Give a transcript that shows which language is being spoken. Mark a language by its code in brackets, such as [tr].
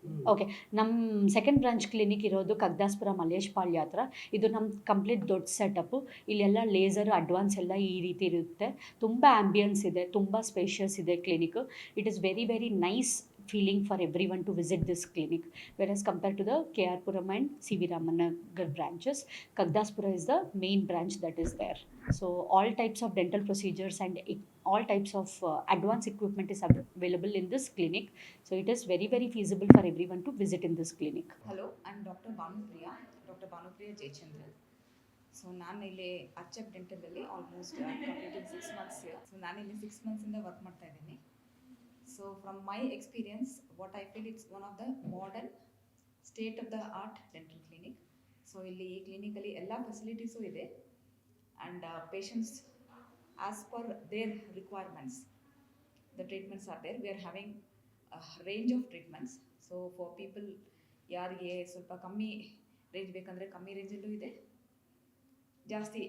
[kn] Okay, ನಮ್ಮ second branch clinic ಇರೋದು ಕಗ್ದಾಸ್ಪುರ ಮಲ್ಲೇಶ್ಪಾಳ್ಯ ಹತ್ರ. ಇದು ನಮ್ಮ ಕಂಪ್ಲೀಟ್ ದೊಡ್ಡ ಸೆಟಪ್ಪು. ಇಲ್ಲೆಲ್ಲ ಲೇಸರ್ ಅಡ್ವಾನ್ಸ್ ಎಲ್ಲ ಈ ರೀತಿ ಇರುತ್ತೆ. ತುಂಬ ಆ್ಯಂಬಿಯನ್ಸ್ ಇದೆ, ತುಂಬ ಸ್ಪೇಷಿಯಸ್ ಇದೆ clinic. [en] It is very very nice feeling for everyone to visit this clinic, whereas compared to the KRPuram and CV Ramanagar branches, Kagdaspura is the main branch that is there. So all types of dental procedures and all types of advanced equipment is available in this clinic. So it is very very feasible for everyone to visit in this clinic. Hello, I'm Dr. Bhanupriya Jayachandran. [kn] So ನಾನು ಇಲ್ಲಿ Archak ಡೆಂಟಲಲ್ಲಿ [en] Almost completing 6 months. [kn] So ನಾನು ಇಲ್ಲಿ 6 months work ಮಾಡ್ತಾ ಇದ್ದೀನಿ. [en] So from my experience, what I feel, it's one of the modern state of the art dental clinic. [kn] So ಇಲ್ಲಿ ಈ ಕ್ಲಿನಿಕಲ್ಲಿ ಎಲ್ಲ ಫೆಸಿಲಿಟೀಸು ಇದೆ [en] And patients as per their requirements the treatments are there. We are having a range of treatments. So for people [kn] ಯಾರಿಗೆ ಸ್ವಲ್ಪ ಕಮ್ಮಿ range ಬೇಕಂದರೆ ಕಮ್ಮಿ ರೇಂಜಲ್ಲೂ ಇದೆ, ಜಾಸ್ತಿ